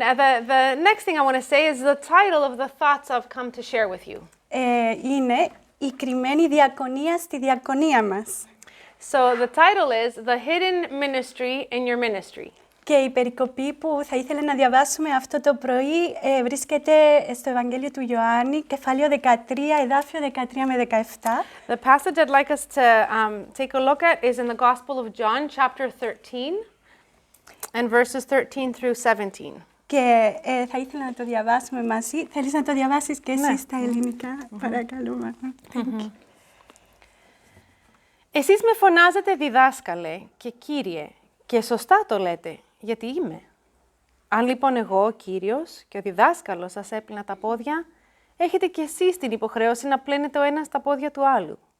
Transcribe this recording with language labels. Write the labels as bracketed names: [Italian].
[English] And the next thing I want to say is the title of the thoughts I've come to share with you. [Greek] Είναι η κρυμμένη διακονία στη διακονία μας. [English] So the title is The Hidden Ministry in Your Ministry. [Greek] Και η περικοπή που θα ήθελα να διαβάσουμε αυτό το πρωί βρίσκεται στο Ευαγγέλιο του Ιωάννη, κεφάλαιο 13, εδάφιο 13 με 17. [English] The passage I'd like us to take a look at is in the Gospel of John, chapter 13, and verses 13 through 17. [Greek] Και θα ήθελα να το διαβάσουμε μαζί. Θέλεις να το διαβάσεις και εσύ στα ελληνικά, παρακαλώ. Εσείς με φωνάζετε διδάσκαλε και Κύριε, και σωστά το λέτε, γιατί είμαι. Αν λοιπόν εγώ, ο Κύριος και ο διδάσκαλος σας έπλυνα τα πόδια, έχετε κι εσείς την υποχρέωση να πλένετε ο ένας τα πόδια του άλλου.